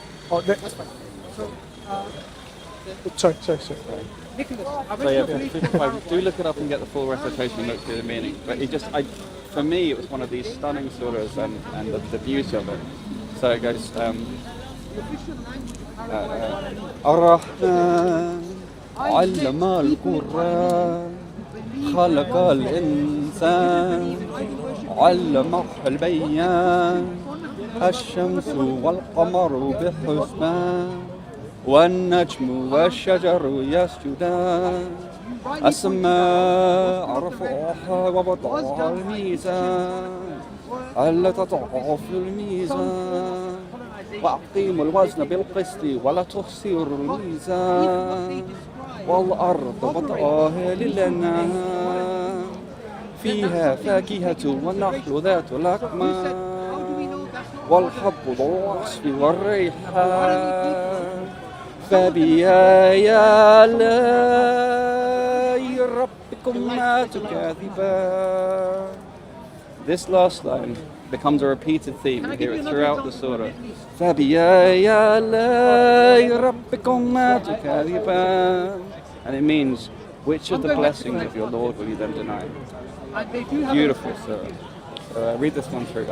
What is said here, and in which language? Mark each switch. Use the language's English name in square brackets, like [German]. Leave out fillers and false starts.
[English] Oh, sorry. So yeah, 55. Do look it up and get the full recitation and look through the meaning. But for me, it was one of these stunning surahs and the beauty of it. So it goes. [Arabic] الرحمن علم القرآن خلق الإنسان علمه البيان الشمس والقمر بحسبان والنجم والشجر يسجدان السماء رفعها ووضع الميزان ألا تطغوا في الميزان وأقيموا الوزن بالقسط ولا تخسروا الميزان والأرض وضعها للأنعام فيها فاكهة والنخل ذات الأكمام والحب ذو العصف والريحان فبأي آلاء ربكما تكذبان. [English] This last line becomes a repeated theme. We hear it throughout the surah. [Arabic] فَبِأَيِّ آلَاءِ رَبِّكُمَّا تُكَذِّبَانِ. [English] And it means, which of the blessings of your Lord will you then deny? Beautiful surah. So read this one through.